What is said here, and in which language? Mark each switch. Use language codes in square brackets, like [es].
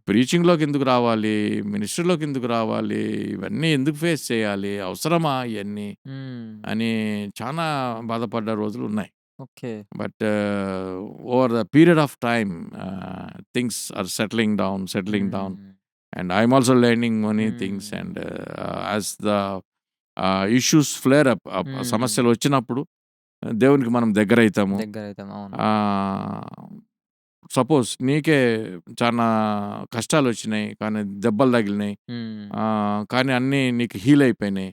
[te] ప్రీచింగ్‌లోకెందుకు రావాలి? మినిస్ట్రీలోకెందుకు రావాలి? ఇవన్నీ ఎందుకు ఫేస్ చేయాలి? అవసరమా ఇయన్నీ? హ్మ్. అని చానా బాధపడ్డ రోజులున్నాయి. [en] Okay. But over the period of time things are settling down. Hmm. And I'm also learning many things hmm. and as the issues flare up hmm. [te] సమస్యలొచ్చినప్పుడు దేవునికి మనం దగ్గరైతాము. దగ్గరైతాం. అవును. ఆహ్, సపోజ్ నీకే చానా కష్టాలొచ్చినాయి. కానీ దెబ్బలు తగిలినాయి. హ్మ్. కానీ అన్నీ నీకు హీల్ అయిపోయినాయి.